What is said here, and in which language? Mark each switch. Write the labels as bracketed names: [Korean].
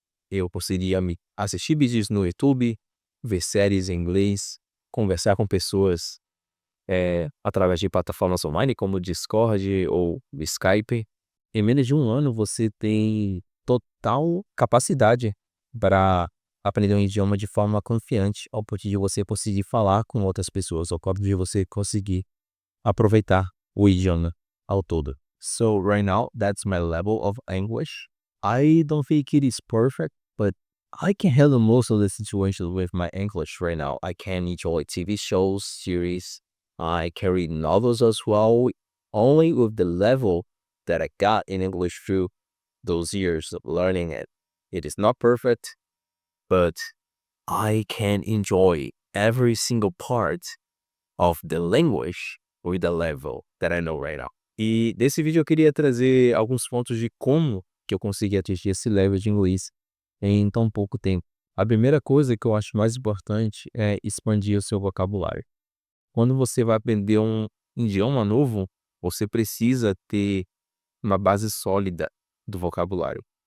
[Portuguese] Eu conseguia assistir vídeos no YouTube, ver séries em inglês, conversar com pessoas através de plataformas online como Discord ou Skype. Em menos de um ano você tem total capacidade para aprender um idioma de forma confiante, ao ponto de você conseguir falar com outras pessoas, ao ponto de você conseguir aproveitar o idioma ao todo. [English] So right now, that's my level of English. I don't think it is perfect, but I can handle most of the situations with my English right now. I can enjoy TV shows, series. I can read novels as well, only with the level that I got in English through those years of learning it. It is not perfect, but I can enjoy every single part of the language with the level that I know right now. [Portuguese] E nesse vídeo eu queria trazer alguns pontos de como que eu consegui atingir esse level de inglês em tão pouco tempo. A primeira coisa que eu acho mais importante é expandir o seu vocabulário. Quando você vai aprender um idioma novo, você precisa ter uma base sólida do vocabulário.